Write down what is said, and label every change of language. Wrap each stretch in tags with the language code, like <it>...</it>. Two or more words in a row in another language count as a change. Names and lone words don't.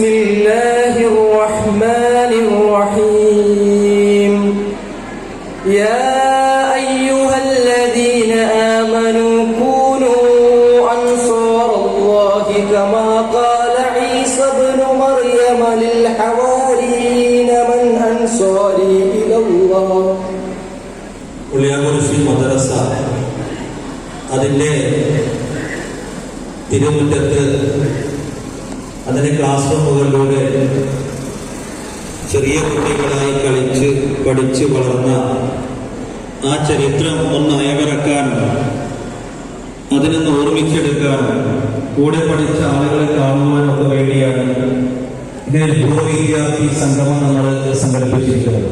<ar>الله الرحمن الرحيم يا أيها الذين آمنوا كونوا أنصار الله كما قال عيسى ابن مريم للحواريين من أنصاري إلى الله.</ar> <ml>ഉള്ളിയാകുറിശി മദ്രസ അതിൻ്റെ തിരുമുറ്റത്ത് അതിൻ്റെ ക്ലാസ് റൂമുകളിലൂടെ ചെറിയ കുട്ടികളായി കളിച്ച് പഠിച്ച് വളർന്ന ആ ചരിത്രം ഒന്ന് അയവിറക്കാനും അതിനൊന്ന് ഓർമ്മിച്ചെടുക്കാനും കൂടെ പഠിച്ച ആളുകളെ കാണുവാനൊക്കെ വേണ്ടിയാണ് ഇതിൽ പൂർവ്വ വിദ്യാർത്ഥി സംഗമം നമ്മൾ സംഘടിപ്പിച്ചിരിക്കുന്നത്.</ml>